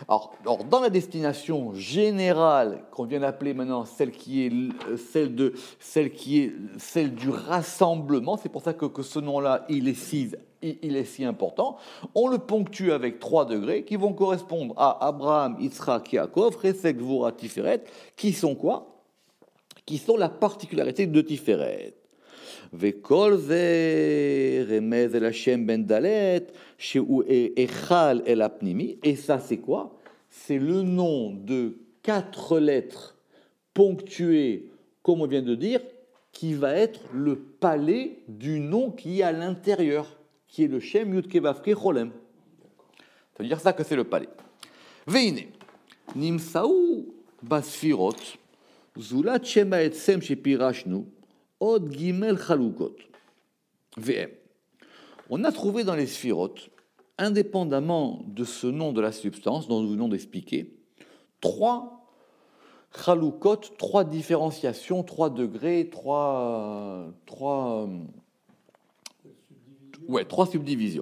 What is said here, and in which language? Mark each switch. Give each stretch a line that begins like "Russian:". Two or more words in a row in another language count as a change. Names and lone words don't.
French: Alors, dans la destination générale, qu'on vient d'appeler maintenant celle qui est celle du rassemblement, c'est pour ça que ce nom-là, il est si important, on le ponctue avec 3 degrés qui vont correspondre à Abraham, Yitzhak, Yaakov, Chesed, Gvura, Tiferet, qui sont quoi? Qui sont la particularité de Tiferet.
Hebrew: וכל זה רמז אל השם בן דלת, שהוא היכל אל הפנימי.
French: Et ça, c'est quoi? C'est le nom de 4 lettres ponctuées, comme on vient de dire, qui va être le palais du nom qui est à l'intérieur, qui est le
Hebrew: שם יוד קי ואו קי חולם.
French: Ça veut dire ça que c'est le palais.
Hebrew: והנה, נמצאו בספירות, זולת שם העצם שפירשנו, עוד גימל חלוקות. VM.
French: On a trouvé dans les sphirotes, indépendamment de ce nom de la substance dont nous venons d'expliquer, 3 Chalukot, 3 différenciations, 3 degrés, 3 subdivisions.